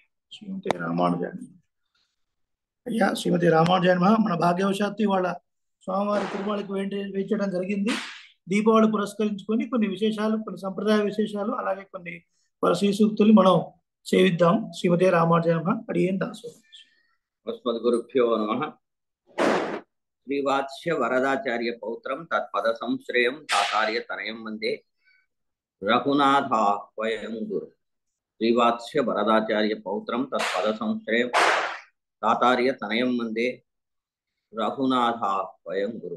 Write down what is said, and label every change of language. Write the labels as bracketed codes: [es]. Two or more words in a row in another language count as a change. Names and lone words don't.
[te] శ్రీమతి రామానుజాని అయ్యా, శ్రీమతి రామానుజాని మన భాగ్యవశాత్తు ఇవాళ స్వామివారి తిరుమలకి వేయించడం జరిగింది. దీపావళి పురస్కరించుకొని కొన్ని విశేషాలు, కొన్ని సంప్రదాయ విశేషాలు, అలాగే కొన్ని శ్రీ సూక్తులు మనం సేవిద్దాం. శ్రీమతి రామానుజాని అడిగేం దాసు. [sa] अस्मद्गुरुभ्यो नमः। श्रीवात्स्य वरदाचार्य पौत्रं तत्पद संश्रयं तातार्य तनयं वन्दे रघुनाथाह्वयं गुरु। श्रीवात्स्य वरदाचार्य पौत्रं तत्पद संश्रयं तातार्य तनयं वन्दे रघुनाथाह्वयं गुरु।